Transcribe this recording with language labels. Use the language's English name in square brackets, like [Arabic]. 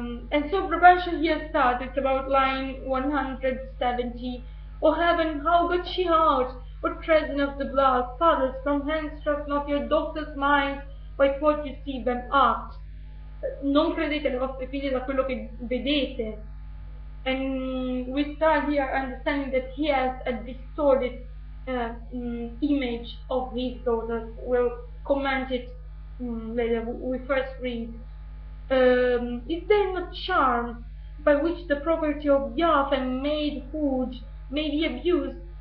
[English] And so Brabantio here starts. It's about line 170. Oh heaven, how got she out? What treason of the blood? Fathers, from hence trust not your daughters' minds, by what you see them act. [Italian] Non credete alle vostre figlie da quello che vedete. [English] And we start here understanding that he has a distorted image of his daughters. We'll comment it later. We first read. Is there not charm by which the property of Yaf and maidhood may be abused?